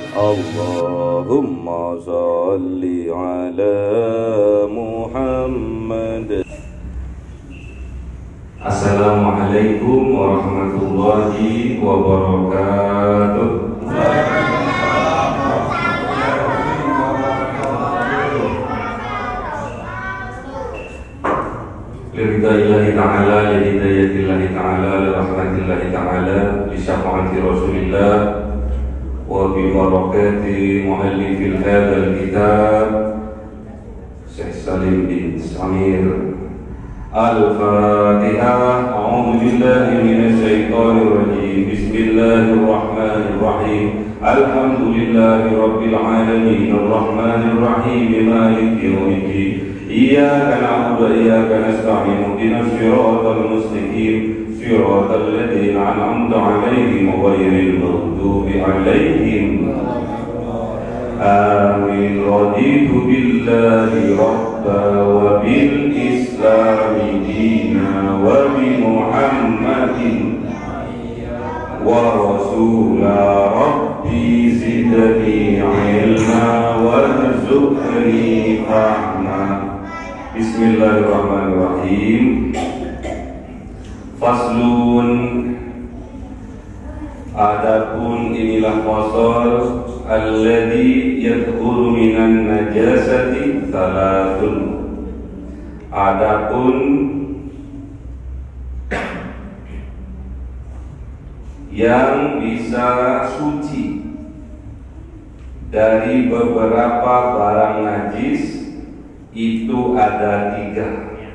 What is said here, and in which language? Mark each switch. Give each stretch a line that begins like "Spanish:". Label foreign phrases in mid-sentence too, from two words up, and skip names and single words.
Arabic: اللهم صل على محمد. السلام عليكم ورحمة الله وبركاته. لرضى الله تعالى لهداية الله تعالى لرحمة الله تعالى لشفاعة رسول الله وببركة مؤلف هذا الكتاب الشيخ سالم بن سمير. Al-Fatihah. أعوذ بالله من الشيطان الرجيم بسم الله الرحمن الرحيم. الحمد لله رب العالمين الرحمن الرحيم مالك يوم الدين. إياك نعبد وإياك نستعين اهدنا الصراط المستقيم صراط الذين أنعمت عليهم غير المغضوب عليهم. آمين رضيت بالله ربا وبالإسلام دينا وبمحمد ورسولا. رب زدني علما وارزقني فهما. Bismillahirrahmanirrahim. Faslun.
Indonesian: Adapun inilah fasal
Arabic: الذي يدخل من النجاسة ثلاث.
Indonesian: Adapun yang bisa suci dari beberapa barang najis itu ada 3.